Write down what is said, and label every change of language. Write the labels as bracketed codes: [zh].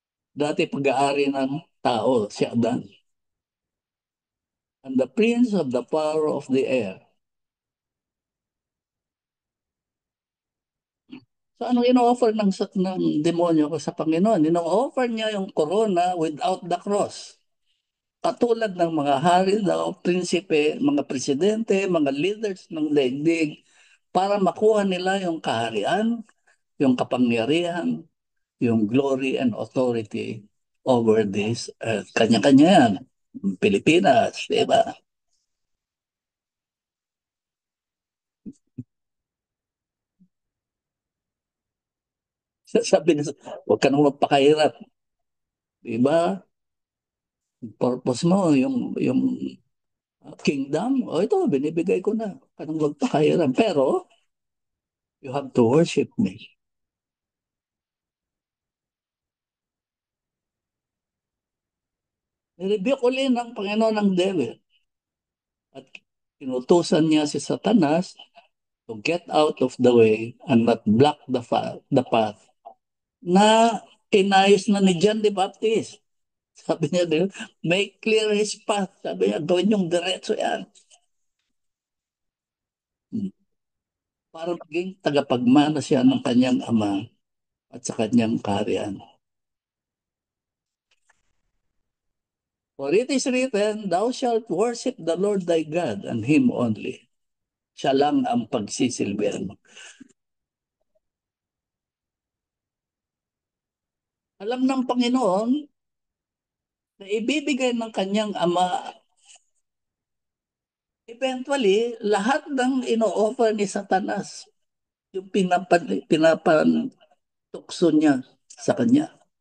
[tl] Dati pag-aari ng tao, si Adan. [en] And the prince of the power of the air. [tl] So anong ino-offer ng demonyo ko sa Panginoon? Ino-offer niya yung corona [en] without the cross. [tl] Katulad ng mga hari daw, prinsipe, mga presidente, mga leaders ng daigdig, para makuha nila yung kaharian, yung kapangyarihan, yung [en] glory and authority over this earth. [tl] Kanya-kanya yan. Pilipinas, di ba? Sabi niya, huwag ka nang magpakahirap. Di ba? Purpose mo, yung kingdom, o ito, binibigay ko na. Huwag ka nang magpakahirap. Pero, [en] you have to worship me. [tl] Nirebuke uli ng Panginoon ng devil. At inutusan niya si Satanas [en] to get out of the way and not block the path [tl] na inayos na ni [en] John the Baptist. [tl] Sabi niya, [en] make clear his path. [tl] Sabi niya, gawin yung diretso yan. Hmm. Para maging tagapagmana siya ng kanyang ama at sa kanyang kaharian. [en] For it is written, thou shalt worship the Lord thy God and him only. [tl] Siya lang ang pagsisilbihan mo. Alam ng Panginoon na ibibigay ng kanyang ama, eventually, lahat ng ino-offer ni Satanas, yung pinapatukso niya sa kanya.